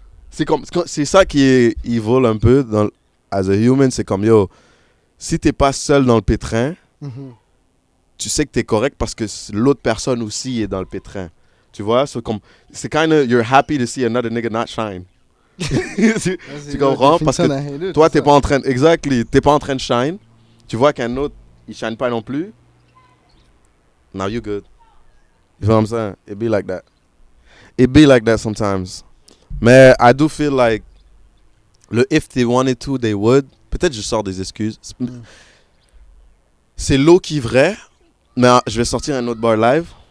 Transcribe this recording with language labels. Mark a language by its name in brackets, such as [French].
[French] C'est ça qui est evil un peu [English] as a human, [French] c'est comme yo, si t'es pas seul dans le pétrin, tu sais que t'es correct parce que l'autre personne aussi est dans le pétrin. Tu vois, c'est [English] kind of you're happy to see another nigga not shine. [French] tu comprends? Parce que toi, t'es pas en train t'es pas en train de shine. Tu vois qu'un autre, il shine pas non plus. [English] Now you good. You know what I'm saying? It be like that. It be like that sometimes. Mais I do feel like if they wanted to, they would. [French] Peut-être je sors des excuses. C'est low qui vrai, mais je vais sortir un autre bar live.